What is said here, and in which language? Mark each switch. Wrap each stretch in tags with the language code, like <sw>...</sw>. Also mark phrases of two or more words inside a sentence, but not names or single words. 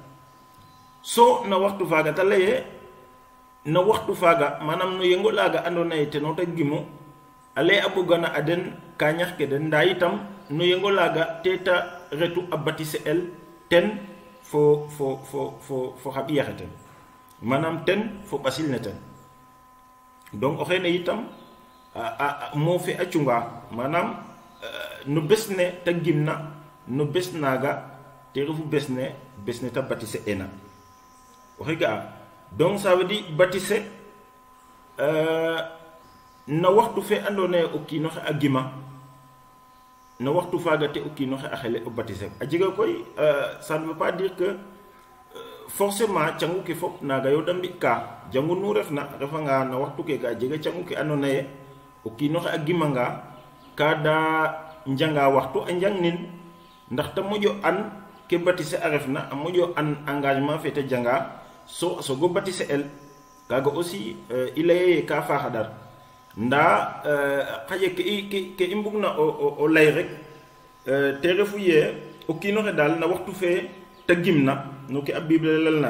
<srr>so na waxtu faga ta leye na waxtu faga manam no yengo laga andona te no ta gimo ale abugana aden ka ñax ke den nda yitam no yengo laga teta retu abatise el ten fo xabi yaxeten manam ten fo basil neten donc o xene yitam mo fi acunga manam no besne ta gimna no besnaga te refu besne ta batise ena o xega donc</srr> <fr>ça veut dire</fr> <srr>batise na waxtu fe andone o kino xe agima na waxtu faga te o kino xe axele o batise a jega koy</srr> <fr>ça ne veut pas dire que forcément</fr> <srr>cangu ke fop naga yo dambi ka jangu nu refna refanga na waxtu ke ga jega cangu ke andona ye o kino xe agima nga ka da njanga waxtu a njang nin ndax ta mojo an ke batise a refna a mojo an engagement fe te janga so go batise el kaga aussi ilaye ka fa hadar nda xaje ke imbugna o lay rek te refu ye o kino xe dal na waxtu fe ta gimna no ke a bible lalna</srr>